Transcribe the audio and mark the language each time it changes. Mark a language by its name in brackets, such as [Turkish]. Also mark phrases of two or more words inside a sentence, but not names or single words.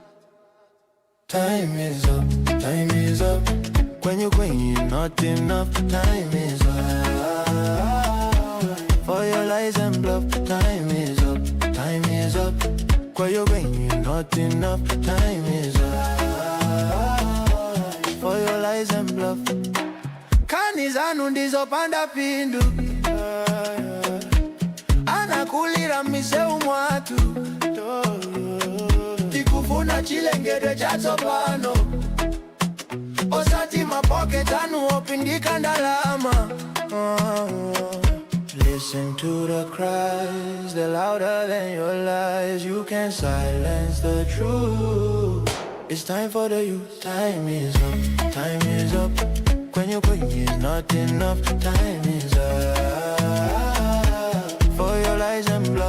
[English] Time is up kwenyu not enough. Time is up for your lies and bluff. Time is up kwenyu not enough. Time is up for your lies [Nyanja] zanu ndizopanda pindu. Anakulira miseu mwatu tikufuna chilengedwe cha tsopano. Osati mapocket anu opindika ndalama. [English] Listen to the cries, they're louder than your lies. You can't silence the truth. It's time for the youth. Time is up, time is up. When is not enough. Time is up for your lies and bluff.